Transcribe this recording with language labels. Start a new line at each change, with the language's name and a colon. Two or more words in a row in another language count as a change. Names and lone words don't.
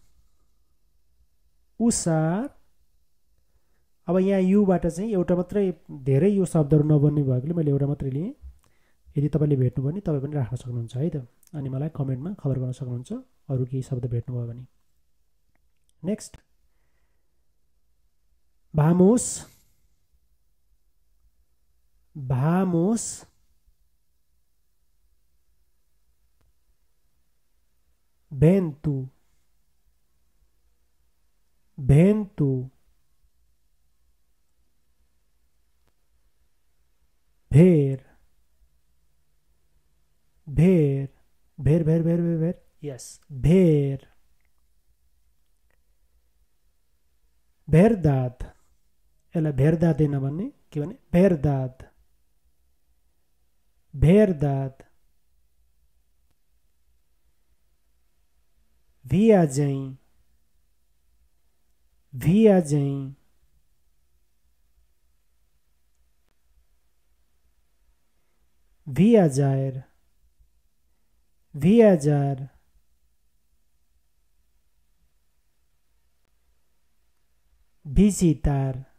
Nepali: usar अब यहाँ युबाट चाहिँ एउटा मात्रै धेरै यो शब्दहरु नबन्ने भएकोले मैले एउटा मात्रै लिए यदि तपाईले भेट्नु भयो भने तपाई पनि राख्न सक्नुहुन्छ है त अनि मलाई कमेन्टमा खबर गर्न सक्नुहुन्छ अरु केही शब्द भेट्नु भयो भने
Spanish: नेक्स्ट vamos vamos vento vento ver ver ver ver ver ver ver यस ver verdad
Nepali: यसलाई भेरदादे नभन्ने के भने
Spanish: verdad verdad viajé viajé viajar viajar visitar